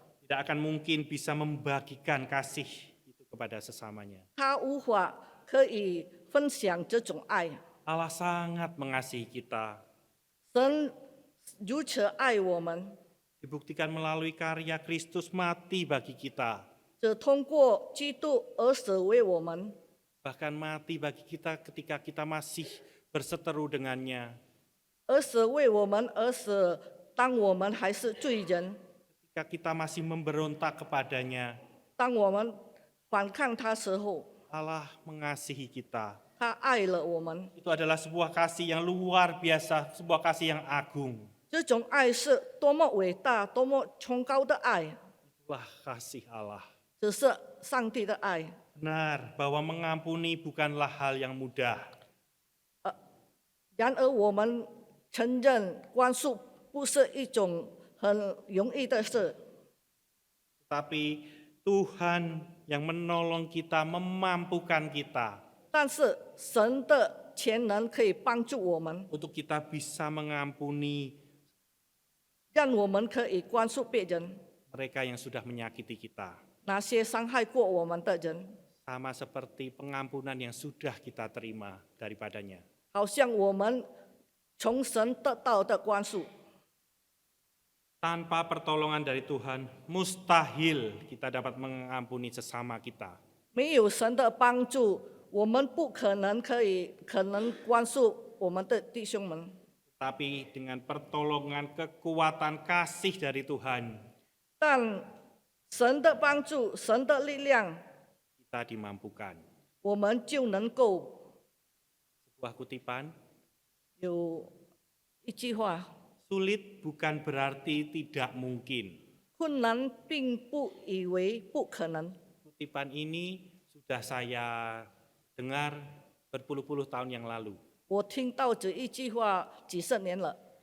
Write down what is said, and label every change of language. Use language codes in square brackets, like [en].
[id] tidak akan mungkin bisa membagikan kasih itu kepada sesamanya. [zh] 他无法可以分享这种爱。 [id] Allah sangat mengasihi kita, [zh] 神如此爱我们， [id] dibuktikan melalui karya Kristus mati bagi kita, [zh] 只通过基督而死为我们， [id] bahkan mati bagi kita ketika kita masih berseteru dengannya, [zh] 而死为我们而死。当我们还是罪人， [id] ketika kita masih memberontak kepadanya, [zh] 当我们反抗他时候， [id] Allah mengasihi kita. [zh] 他爱了我们。 [id] Itu adalah sebuah kasih yang luar biasa, sebuah kasih yang agung. [zh] 这种爱是多么伟大、多么崇高的爱， [id] Itulah kasih Allah. [zh] 只是上帝的爱。 [id] Benar bahwa mengampuni bukanlah hal yang mudah. [zh] 然而，我们承认宽恕不是一种很容易的事， [id] Tapi Tuhan yang menolong kita, memampukan kita [zh] 但是神的全能可以帮助我们， [id] untuk kita bisa mengampuni [zh] 让我们可以宽恕别人， [id] mereka yang sudah menyakiti kita. [zh] 那些伤害过我们的人， [id] Sama seperti pengampunan yang sudah kita terima daripadanya. [zh] 好像我们从神得到的宽恕。 [id] Tanpa pertolongan dari Tuhan, mustahil kita dapat mengampuni sesama kita. [zh] 没有神的帮助，我们不可能宽恕我们的弟兄们。 [id] Tapi dengan pertolongan, kekuatan kasih dari Tuhan, [zh] 但神的帮助、神的力量， [id] kita dimampukan. [zh] 我们就能够 [id] Sebuah kutipan, [zh] 有一句话： [id] sulit bukan berarti tidak mungkin. [zh] 困难并不以为不可能。 [id] Kutipan ini sudah saya dengar berpuluh-puluh tahun yang lalu. [zh] 我听到这一句话几十年了。